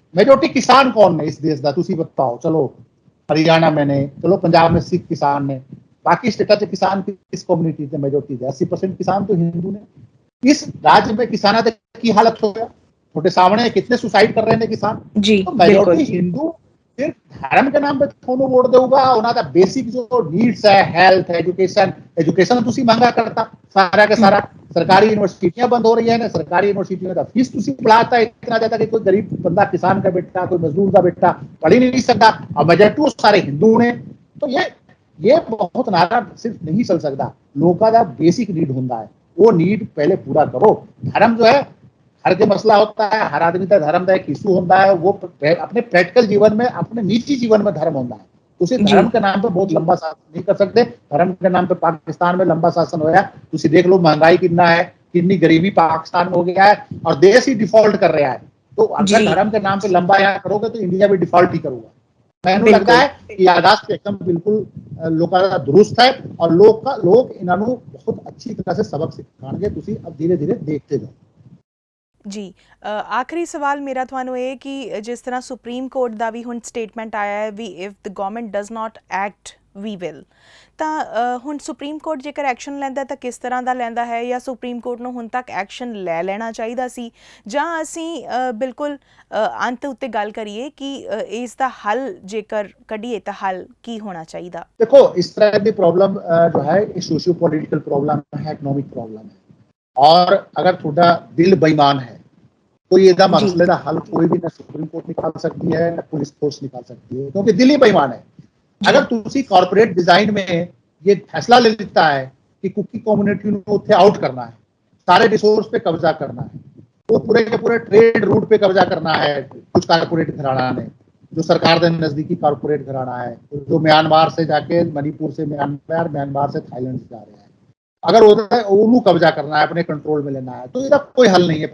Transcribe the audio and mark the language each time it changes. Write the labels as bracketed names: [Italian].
[Hindi] Majority किसान कौन ने इस देश [Punjabi] ਦਾ ਤੁਸੀਂ [Hindi] बताओ। चलो हरियाणा में ने, चलो पंजाब में सिख किसान ने, बाकी स्टेटा से किसान किस कम्युनिटी से मेजोरिटी थे? 80% किसान तो हिंदू ने। इस राज्य में किसाना की हालत हो गया, छोटे सामने कितने सुसाइड कर रहे हैं किसान। जी, तो मेजोरिटी हिंदू सिर्फ धर्म के नाम पे [Punjabi] ਤੁਹਾਨੂੰ ਵੋਟ ਦੇਊਗਾ। ਉਹਨਾਂ ਦਾ ਬੇਸਿਕ ਜੋ ਨੀਡਸ ਹੈ, ਹੈਲਥ, एजुकेशन ਤੁਸੀਂ [Hindi] महंगा करता सारा का सारा। सरकारी यूनिवर्सिटियां बंद हो रही है ना, सरकारी यूनिवर्सिटियों का फीस तुसी बढ़ाता है इतना ज्यादा कि कोई गरीब बंदा, किसान का बेटा, कोई मजदूर का बेटा पढ़ ही नहीं सकता। और मेजोरिटी सारे हिंदू ने। तो ये बहुत नारा सिर्फ नहीं चल सकता। लोगों का बेसिक नीड होता है, वो नीड पहले पूरा करो। धर्म जो है हर के मसला होता है, हर आदमी का धर्म का एक इशू होता है। वो अपने प्रैक्टिकल जीवन में, अपने निजी जीवन में धर्म होता है। उसी धर्म के नाम पे बहुत लंबा शासन नहीं कर सकते। धर्म के नाम पे पाकिस्तान में लंबा शासन होया, तुसी देख लो महंगाई कितना है, कितनी गरीबी पाकिस्तान में हो गया है, और देश ही डिफॉल्ट कर रहा है। तो अगर धर्म के नाम पे लंबा यहाँ करोगे तो इंडिया भी डिफॉल्ट ही करूंगा। मैंने लगता है कि आगाज एकदम बिल्कुल लोगों का दुरुस्त है, और लोग इन्होंने बहुत अच्छी तरह से सबक सिखाएंगे। तुसी अब धीरे धीरे देखते जाओ। जी, आखिरी सवाल मेरा [Punjabi] ਤੁਹਾਨੂੰ ਇਹ ਕਿ ਜਿਸ ਤਰ੍ਹਾਂ ਸੁਪਰੀਮ ਕੋਰਟ ਦਾ ਵੀ ਹੁਣ ਸਟੇਟਮੈਂਟ ਆਇਆ ਹੈ ਵੀ [English] if the government does not act we will, [Punjabi] ਤਾਂ ਹੁਣ ਸੁਪਰੀਮ ਕੋਰਟ ਜੇਕਰ ਐਕਸ਼ਨ ਲੈਂਦਾ ਤਾਂ ਕਿਸ ਤਰ੍ਹਾਂ ਦਾ ਲੈਂਦਾ ਹੈ, ਜਾਂ ਸੁਪਰੀਮ ਕੋਰਟ ਨੂੰ ਹੁਣ ਤੱਕ ਐਕਸ਼ਨ ਲੈ ਲੈਣਾ ਚਾਹੀਦਾ ਸੀ, ਜਾਂ ਅਸੀਂ ਬਿਲਕੁਲ ਅੰਤ ਉੱਤੇ ਗੱਲ ਕਰੀਏ ਕਿ ਇਸ ਦਾ ਹੱਲ ਜੇਕਰ ਕੱਢੀਏ ਤਾਂ ਹੱਲ ਕੀ ਹੋਣਾ ਚਾਹੀਦਾ? [Hindi] देखो, इस तरह की प्रॉब्लम जो है सोशियो पॉलिटिकल प्रॉब्लम है, इकोनॉमिक प्रॉब्लम है। और अगर थोड़ा दिल बेईमान है तो ये मसले का हल कोई भी ना सुप्रीम कोर्ट निकाल सकती है, ना पुलिस फोर्स निकाल सकती है, क्योंकि दिल ही बेईमान है। अगर तुसी कॉर्पोरेट डिजाइन में ये फैसला ले लेता है कि कुकी कम्युनिटी को उत्थे आउट करना है, सारे रिसोर्स पे कब्जा करना है, वो पूरे के पूरे ट्रेड रूट पे कब्जा करना है, कुछ कॉर्पोरेट घराना ने, जो सरकार के नजदीकी कॉर्पोरेट घराना है, जो म्यांमार से जाके मणिपुर से म्यांमार, म्यांमार से थाईलैंड से जा रहे हैं, अगर उन्होंने कब्जा करना है, अपने कंट्रोल में लेना है, तो इसका कोई हल नहीं है।